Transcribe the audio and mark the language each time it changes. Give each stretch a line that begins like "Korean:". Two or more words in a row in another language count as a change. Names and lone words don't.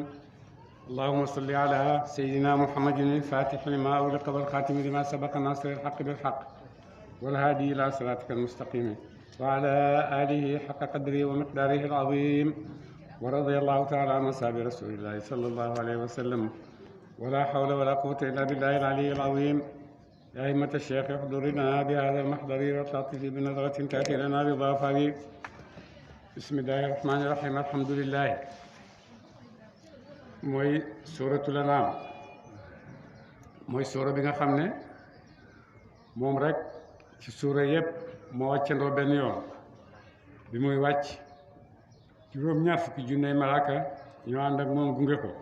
Arabic: اللهم صل على سيدنا محمد الفاتح لما أغلق والخاتم لما سبق ناصر الحق بالحق والهادي إلى صراطك المستقيم وعلى آله حق قدره ومقداره العظيم ورضي الله تعالى عن أصحاب رسول الله صلى الله عليه وسلم ولا حول ولا قوة إلا بالله العلي العظيم. يا أئمة الشيخ احضرنا بهذا المحضر وتعطف بنظرة تأتي لنا بضافه. بسم الله الرحمن الرحيم. الحمد لله.
Wolof: mooy suuratul An'aam mooy suura bi nga xam ne moom rek ci suura yëpp moo wàccandoo benn yoon bi muy wàcc juróom-ñaar fukki junney malaaka ñoo ànd ak moom gunge ko.